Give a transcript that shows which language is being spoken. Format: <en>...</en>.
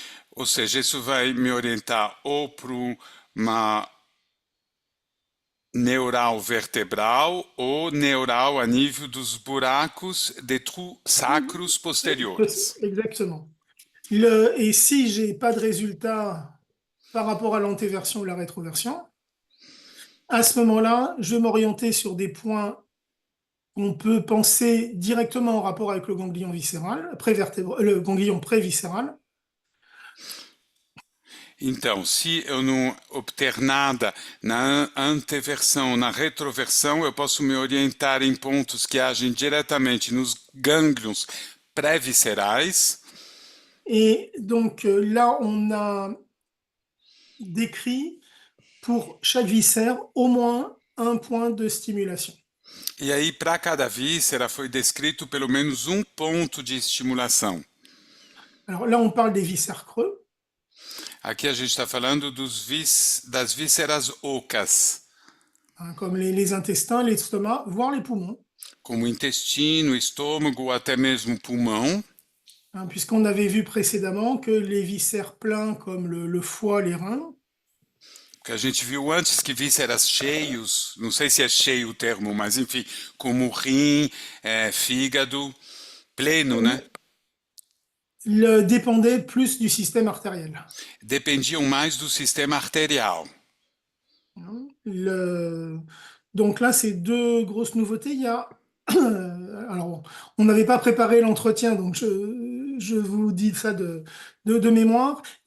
<pt>Ou seja, isso vai me orientar ou para uma neural vertebral ou neural a nível dos buracos de trous sacros posteriores.</pt> <fr>Exactement. Et si j'ai pas de résultat par rapport à l'antéversion ou la rétroversion, à ce moment-là, je vais m'orienter sur des points qu'on peut penser directement en rapport avec le ganglion viscéral, le ganglion préviscéral.</fr> <pt>Então, se eu não obter nada na anteversão, na retroversão, eu posso me orientar em pontos que agem diretamente nos gânglios pré-viscerais.</pt> <fr>Et donc là, on a décrit pour chaque viscère au moins un point de stimulation.</fr> <pt>E aí, para cada víscera, foi descrito pelo menos um ponto de estimulação.</pt> <fr>Alors là, on parle des viscères creux.</fr> <pt>Aqui a gente está falando das vísceras ocas,</pt> <fr>Hein, comme les intestins, l'estomac, voire les poumons.</fr> <pt>como o intestino, estômago ou até mesmo pulmão.</pt> <fr>Hein, puisqu'on avait vu précédemment que les viscères pleins, comme le foie, les reins,</fr> <pt>Que a gente viu antes que vísceras cheios, não sei se é cheio o termo, mas enfim, como rim, fígado, pleno, né?</pt> <fr>dépendaient plus du système artériel.</fr> <pt>Dependiam mais do sistema arterial.</pt> <fr>Hein, donc là, c'est deux grosses nouveautés. Il y a alors, on n'avait pas préparé l'entretien, donc je vous dis ça de mémoire.</fr>